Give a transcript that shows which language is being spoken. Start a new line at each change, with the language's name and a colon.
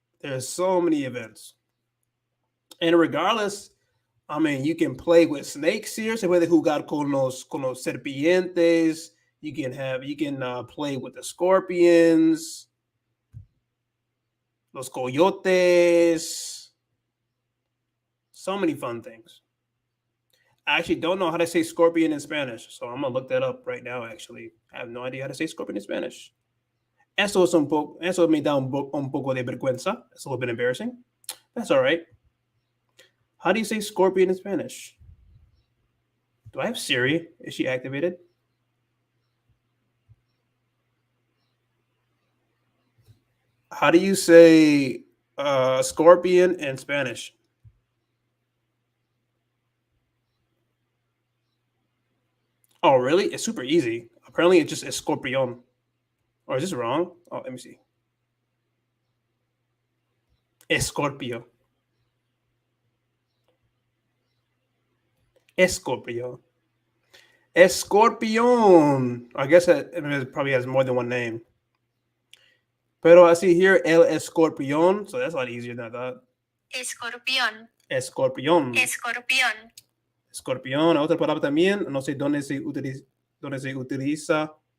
English: There's so many events. And regardless, I mean, you can play with snakes here.
Spanish: Se puede jugar con los serpientes.
English: You can play with the scorpions,
Spanish: los coyotes.
English: So many fun things. I actually don't know how to say scorpion in Spanish, so I'm gonna look that up right now. Actually, I have no idea how to say scorpion in Spanish.
Spanish: Eso me da un poco de vergüenza.
English: It's a little bit embarrassing. That's all right. How do you say scorpion in Spanish? Do I have Siri? Is she activated? How do you say Scorpion in Spanish. Oh, really? It's super easy. Apparently, it's just escorpión. Or is this wrong? Oh, let me see.
Spanish: Escorpio. Escorpio. Escorpión.
English: I guess it probably has more than one name.
Spanish: Pero
English: I see here
Spanish: el escorpión,
English: so that's a lot easier than I thought.
Spanish: Escorpión. Escorpión. Escorpión. Escorpión, otra palabra también, no sé dónde se utiliza.